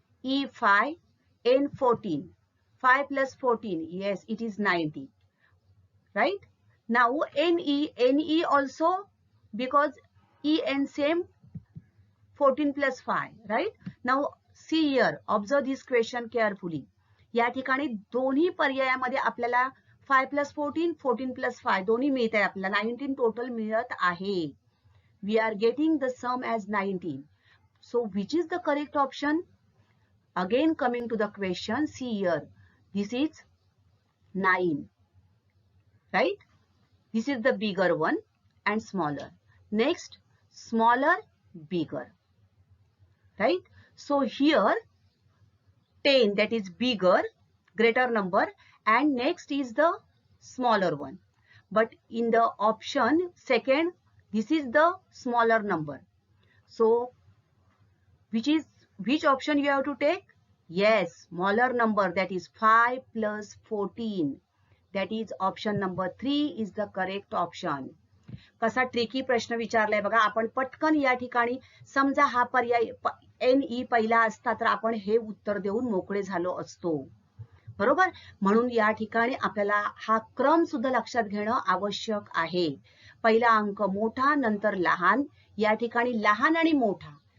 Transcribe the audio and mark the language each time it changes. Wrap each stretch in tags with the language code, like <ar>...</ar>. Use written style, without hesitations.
<en>E, 5, N, 14. 5 plus 14, yes, it is 90. Right? Now, NE also, because EN same, 14 plus 5, right? Now, see here, observe this question carefully.</en> <mr>या ठिकाणी दोन्ही पर्यायामध्ये आपल्याला 5 plus 14, 14 plus 5 दोन्ही मिळत आहे आपल्याला 19 टोटल मिळत आहे.</mr> <en>We are getting the sum as 19. So, which is the correct option? Again, coming to the question, see here, this is 9, right? This is the bigger one and smaller. Next, smaller, bigger, right? So here 10, that is bigger, greater number, and next is the smaller one. But in the option second, this is the smaller number. So which option you have to take? Yes, smaller number, that is 5 plus 14. That is option number 3 is the correct option.</en> <mr>कसा tricky प्रश्न विचारलाय बघा. आपण पटकन या ठिकाणी समजा हा पर्याय NE पहिला असता तर आपण हे उत्तर देऊन मोकळे झालो असतो. बरोबर. म्हणून या ठिकाणी आपल्याला हा क्रम सुद्धा लक्षात घेणं आवश्यक आहे. पहिला अंक मोठा, नंतर लहान. या ठिकाणी लहान आणि मोठा.</mr>